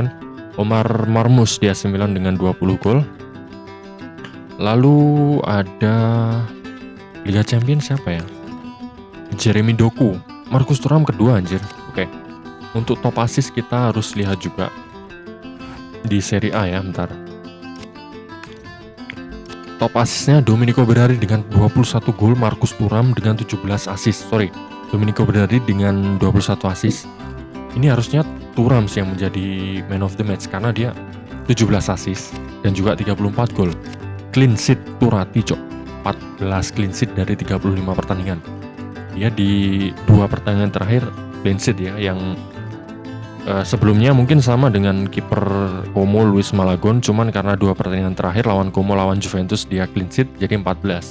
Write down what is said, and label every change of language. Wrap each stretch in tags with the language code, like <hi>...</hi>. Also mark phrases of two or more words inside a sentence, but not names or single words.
<id>Omar Marmoush di AC Milan dengan 20 gol. Lalu ada Liga Champions siapa ya? Jeremy Doku. Marcus Thuram kedua anjir. Oke. Untuk</id> <en>top assist</en> <id>kita harus lihat juga di Serie A ya, bentar.</id> <en>Top assistnya</en> <id>Domenico Berardi dengan 21 gol, Marcus Thuram dengan 17 assist. Domenico Berardi dengan 21 assist. Ini harusnya Thuram yang menjadi</id> <en>man of the match</en> <id>karena dia 17 assist dan juga 34 gol.</id> <en>Clean sheet</en> <id>Turati, cok. 14</id> <en>clean sheet</en> <id>dari 35 pertandingan. Dia di 2 pertandingan terakhir</id> <en>clean sheet</en> <id>ya, yang sebelumnya mungkin sama dengan kiper Como Luis Malagón, cuman karena 2 pertandingan terakhir lawan Como lawan Juventus dia</id> <en>clean sheet</en> <id>jadi 14.</id>